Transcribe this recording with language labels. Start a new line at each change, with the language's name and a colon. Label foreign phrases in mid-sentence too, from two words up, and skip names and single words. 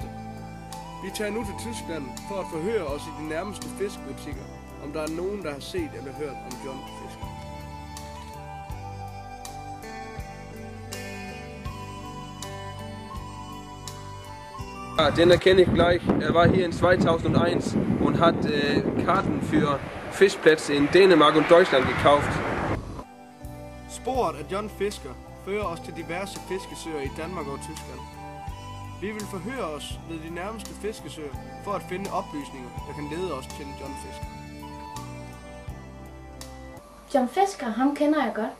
Danish: Vi tager nu til Tyskland for at forhøre os i de nærmeste fiskebutikker, om der er nogen, der har set eller hørt om John Fisker.
German: Den kenne ich gleich. War hier in 2001 und hat Karten für Fischplätze in Dänemark und Deutschland gekauft.
Danish: Sporet af John Fisker fører os til diverse fiskesøer i Danmark og Tyskland. Vi vil forhøre os ved de nærmeste fiskesøer for at finde oplysninger, der kan lede os til John Fisker. John Fisker, ham kender jeg godt.